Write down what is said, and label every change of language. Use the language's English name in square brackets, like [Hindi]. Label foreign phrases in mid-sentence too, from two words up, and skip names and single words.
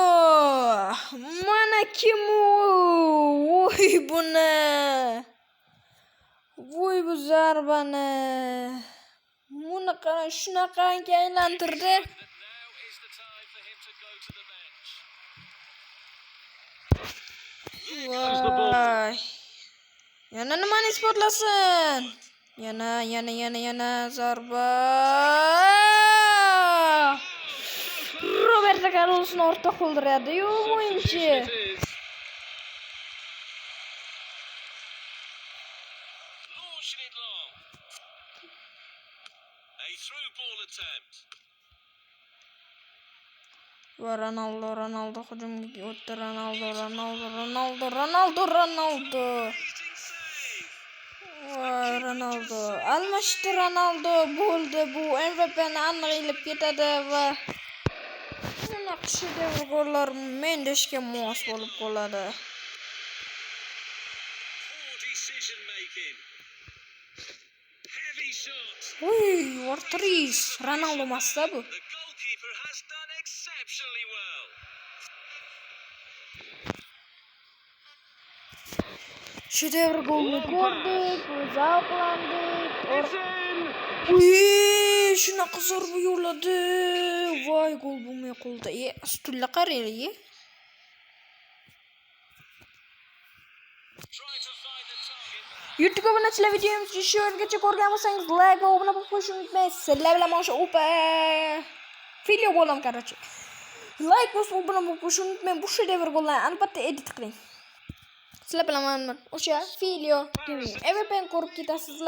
[Uzbek] Mana kim u? Voy buni. Voy bu zarbani. Buni qara shunaqangi aylantirdi. [English] Now is the time for him to go to the bench. [Uzbek] Voy. Yana nimani isbotlasin? Yana zarba. Roberto Carlos'ni ortda qoldiradi-yu o'yinchi. [English] Substitution it is. Launching it long. A through ball attempt. [Uzbek] Va Ronaldo hujumga o'tdi. Ronaldo. [English] Amazing save. [Uzbek] Voy Ronaldo. Almashdi Ronaldo bo'ldi. Bu MVP'ni aniq ilib ketadi va bunaqa shedevr gollar Mendeshga mos bo'lib qoladi. [English] Poor decision making. Heavy shot. [Uzbek] Uy, Ortiz. Ronaldo masta bu. [English] The goalkeeper has done exceptionally well. [Uzbek] Shedevr golni ko'rdik, zavqlandik. [English] It's in. [Uzbek] Uy, shunaqa zarba yo'lladi. Voy, gol bo'lmay qoldi. Ustulla qaraylik. [English] Trying to find the target man. [Uzbek] YouTube obunachilar videomizni shu yergacha ko'rgan bo'lsangiz like va obuna bo'lib qo'yishni unutmaysiz. Sizlar bilan mana shu video bo'laman, короче. Like bosib obuna bo'lib qo'yishni unutmang. Bu shedevr gollarni albatta edit qiling. Sizlar bilan mana o'sha video MVP'ni ko'rib ketasizlar.